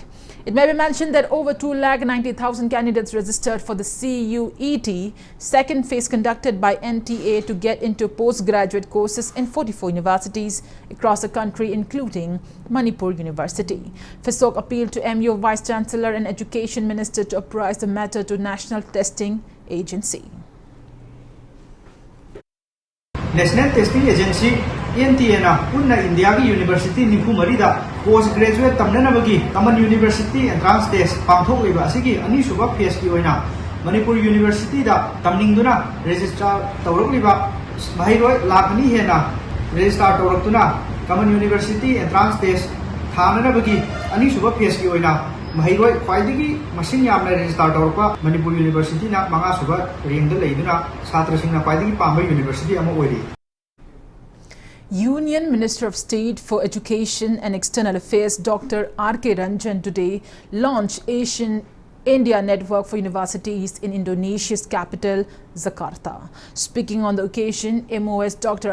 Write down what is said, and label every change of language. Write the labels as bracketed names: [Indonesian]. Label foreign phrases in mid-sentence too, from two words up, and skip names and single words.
[English] It may be mentioned that over 2,90,000 candidates registered for the CUET second phase conducted by NTA to get into postgraduate courses in 44 universities across the country, including Manipur University. PSOK appealed to MU Vice Chancellor and Education Minister to apprise the matter to National Testing Agency. [Manipuri] National Testing Agency NTA na punna India ki University nifu marida postgraduate tamna bagi Common University Entrance Test pangthok liba asigi ani suba phase ki oina Manipur University da tamningduna register tawrok liba mahiroi lakhani hena register tawraktuna Common University Entrance Test thana bagi ani suba phase ki oina mahiroi khwaidigi masing yamna register tawrokpa Manipur University na manga suba ring da leiduna chhatra singna khwaidigi pamba university ama oiri. [English] Union Minister of State for Education and External Affairs Dr. R.K. Ranjan today launched Asian India Network for Universities in Indonesia's capital Jakarta. Speaking on the occasion, MOS Dr.